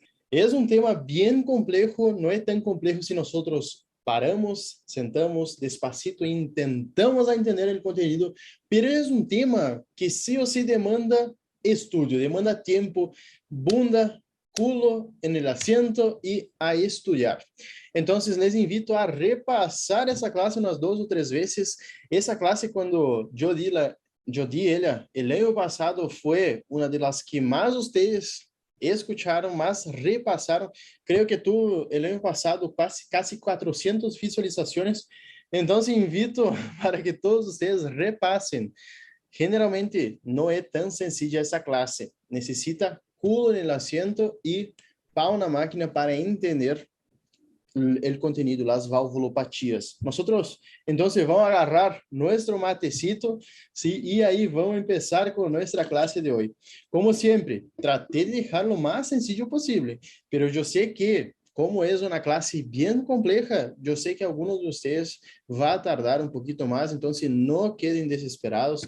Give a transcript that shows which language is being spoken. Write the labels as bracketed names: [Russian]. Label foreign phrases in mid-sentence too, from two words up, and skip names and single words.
[Spanish] Es un tema bien complejo, no es tan complejo si nosotros paramos, sentamos despacito e intentamos a entender el contenido, pero es un tema que sí o sí demanda estudio, demanda tiempo, bunda, culo en el asiento y a estudiar. Entonces, les invito a repasar [Portuguese] essa classe umas 2 ou 3 vezes. Essa classe, quando eu di ela el ano passado, foi uma das que mais vocês escutaram, mais repassaram. Creio que tu, el ano passado, quase 400 visualizações. Então, invito para que todos vocês repassem. Generalmente, não é tão sencilla essa classe. Necessita culo no asiento e pau na máquina para entender [Spanish] el contenido, las valvulopatias. Nosotros, entonces, vamos a agarrar nuestro matecito, ¿sí? Y ahí vamos a empezar con nuestra clase de hoy. Como siempre, traté de dejar lo más sencillo posible, pero yo sé que, como es una clase bien compleja, yo sé que algunos de ustedes va a tardar un poquito más, entonces no queden desesperados.